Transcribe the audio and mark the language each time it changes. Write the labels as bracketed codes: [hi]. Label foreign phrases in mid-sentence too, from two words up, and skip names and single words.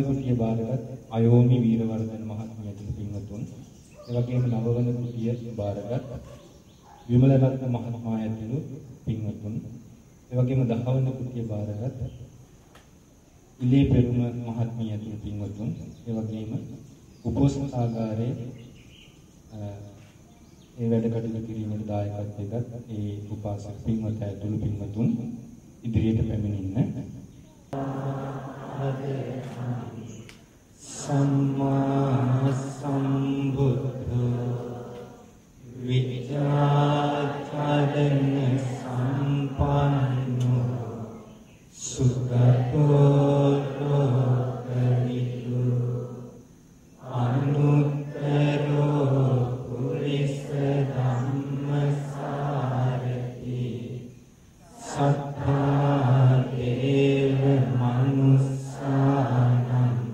[si] කුටියේ බාරගත් අයෝමි වීරවර්ධන මහත්මිය ඇතුළු පින්වතුන් ඒ වගේම නවවෙනි කුටියේ බාරගත් විමලරත්න මහත්මයා ඇතුළු පින්වතුන් ඒ වගේම 10වෙනි කුටියේ බාරගත් ඉලේ පෙරුම මහත්මිය ඇතුළු පින්වතුන් ඒ වගේම උපෝසථාගාරයේ ඒ වැඩ කටයුතු කිරීමේ දායකත්වයකට ඒ උපාසක පින්වත ඇතුළු පින්වතුන් ඉදිරියට පැමිණෙන්න [pi] සම්මා සම්බුද්ධ විචාචරණ සම්පන්නෝ සුගතෝ ලෝකවිදු අනුත්තරෝ පුරිස ධම්මසාරති සත්තා දේව මනුස්සානම්